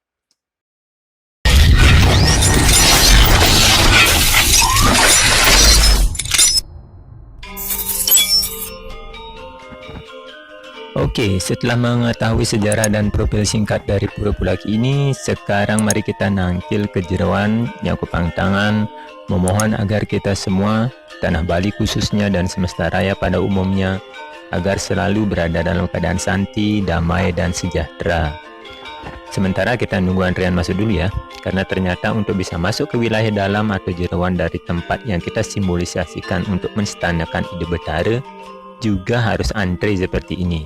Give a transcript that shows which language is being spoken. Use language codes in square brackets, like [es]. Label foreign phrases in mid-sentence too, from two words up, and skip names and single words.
[id] Oke, setelah mengetahui sejarah dan profil singkat dari Pura Pulaki ini, sekarang mari kita [ban] nangkil kejeroan, nyaku pangtangan, [id] memohon agar kita semua, tanah Bali khususnya dan semesta raya pada umumnya, agar selalu berada dalam keadaan santi, damai, dan sejahtera. Sementara kita nunggu antrian masuk dulu ya, karena ternyata untuk bisa masuk ke wilayah dalam atau jeroan dari tempat yang kita simbolisasikan untuk menstanakan Ida Betara, juga harus antri seperti ini.